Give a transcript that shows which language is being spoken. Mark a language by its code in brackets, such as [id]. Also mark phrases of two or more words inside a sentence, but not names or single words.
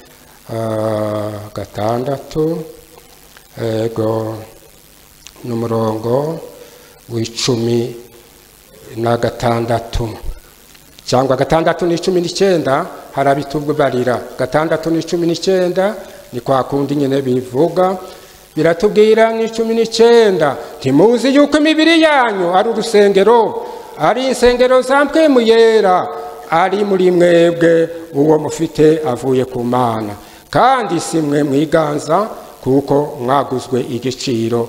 [rw] 6 ego n'umurongo w'16 cyangwa 6 n'19 harabitubarira. 6 n'19 ni kwa kundi nyine bivuga, biratubwira n'19, ntimuzi yuko imibiri yanyu ari urusengero, ari insengero za mpwemu yera ari muri mwebwe, uwo mufite avuye ku Mana, kandi si mwe mwiganza, kuko mwaguzwe igiciro.